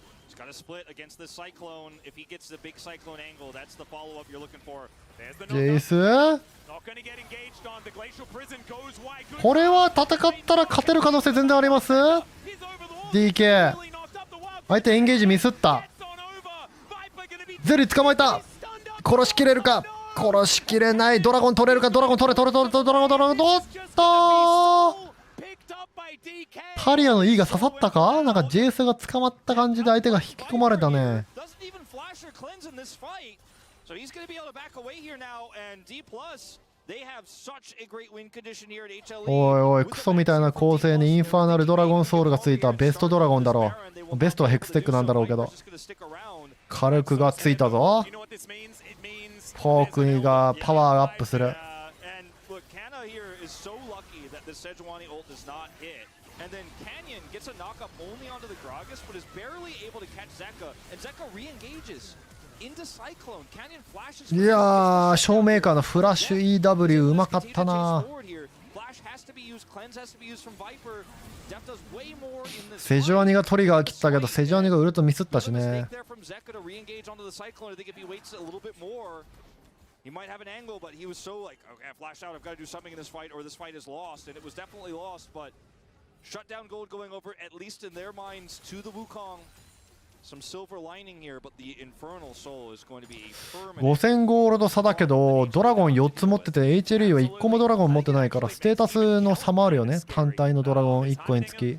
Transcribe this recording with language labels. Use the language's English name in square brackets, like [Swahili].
[English] He's got to split against the Cyclone. If he gets the big Cyclone angle, that's the follow-up you're looking for. [Japanese] ジェイス [English] Not gonna get engaged on the Glacial Prison goes wide. [Japanese] これは戦ったら勝てる可能性全然あります [English] He's over the wall. DK Really knocked up the wall. [Japanese] 相手エンゲージミスった [English] Gets on over. Viper gonna be [Japanese] ゼリー捕まえた [English] stunned up. [Japanese] 殺しきれるか殺しきれないドラゴン取れるかドラゴン取れドラゴン取ったー [English] Picked up by DK. [Japanese] タリアの E が刺さったかなんかジェイスが捕まった感じで相手が引き込まれたね [English] Doesn't even flash or cleanse in this fight. So he's going to be able to back away here now. And D+, they have such a great win condition here at HLE. [Japanese] おいおいクソみたいな構成にインファーナルドラゴンソウルがついたベストドラゴンだろうベストはヘクステックなんだろうけど火力がついたぞ [English] You know what this means? It means [Japanese] フォークにがパワーアップする [English] And look, Kana here is so lucky that the Sejuani ult does not hit. And then Canyon gets a knockup only onto the Gragas, but is barely able to catch Zeka. And Zeka re-engages into Cyclone. Canyon flashes. [Japanese] いやーショーメーカーのフラッシュ EW うまかったな [English] Flash has to be used, cleanse has to be used from Viper. Def does way more in this [Japanese] セジュアニがトリガー切ったけどセジュアニがウルトミスったしね [English] mistake there from Zeka to re-engage onto the Cyclone. I think if he waits a little bit more, he might have an angle, but he was so like, okay, I flashed out, I've got to do something in this fight, or this fight is lost. And it was definitely lost, but shutdown gold going over, at least in their minds, to the Wukong. Some silver lining here, but the Infernal Soul is going to be a permanent. [Japanese] 5000ゴールド差だけどドラゴン4つ持ってて HLE は1個もドラゴン持ってないからステータスの差もあるよね単体のドラゴン1個につき